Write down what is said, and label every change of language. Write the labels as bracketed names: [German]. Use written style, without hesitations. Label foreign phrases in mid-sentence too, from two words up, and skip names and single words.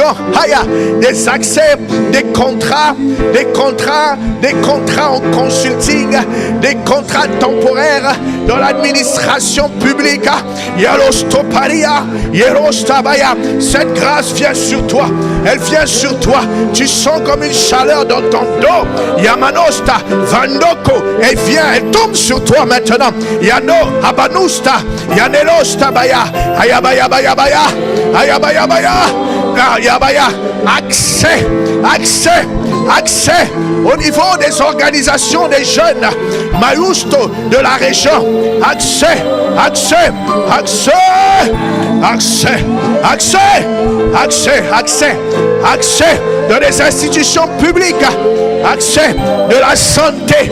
[French] Haya, des accès, des contrats en consulting, des contrats temporaires dans l'administration publique. Yalostoparia, Yerostabaya. Cette grâce vient sur toi. Elle vient sur toi. Tu sens comme une chaleur dans ton dos. Yamanosta, Vandoko, elle vient, elle tombe sur toi maintenant. Yano, Abanusta, Yanelosta Baya, Ayabaya Baya Baya, Ayabaya Baya, Ayabaya. Accès, accès, accès au niveau des organisations des jeunes, Majusto de la région. Accès, accès, accès, accès, accès, accès, accès, accès dans les institutions publiques, accès de la santé.